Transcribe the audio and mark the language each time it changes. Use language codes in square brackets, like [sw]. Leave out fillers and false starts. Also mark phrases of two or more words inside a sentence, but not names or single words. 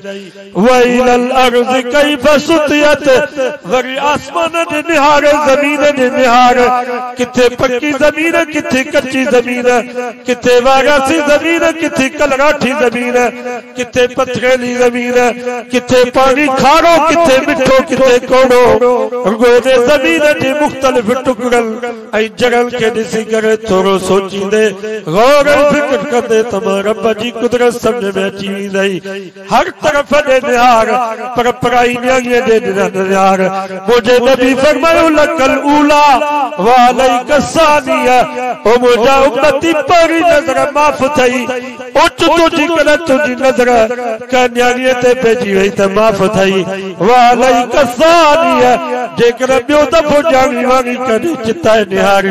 [ar] وإلى الأرض كيف سطحت, [sd] वरी आसमान जे निहार ज़मीन जे निहार, किथे पक्की ज़मीन किथे कच्ची ज़मीन, किथे वारासी ज़मीन किथे कलराठी ज़मीन, किथे पथरेली ज़मीन, किथे पानी खारो किथे मिठो किथे कोड़ो। रुगोने ज़मीन जे मुख्तलिफ टुकड़ल ऐं जगल के ॾिसी करे थोरो सोचींदे गौर फिक्र कंदे त रब जी कुदरत समझ में अची वेंदई। हर तरफ ॾे निहार पर पराई न्याणीअ ॾे निहार। मुंहिंजे नबी फरमायो [ar] لك الأولى وعليك الثانية, [sd] ओ मुंहिंजा उम्मती पहिरीं नज़र माफ़ थई। ओचितो जेकॾहिं तुंहिंजी नज़र कंहिं न्याणीअ ते पइजी वई त माफ़ थई। [ar] وعليك الثانية, [sd] जेकॾहिं ॿियो दफ़ो ॼाणी वाणी कॾहिं चिताए निहारी।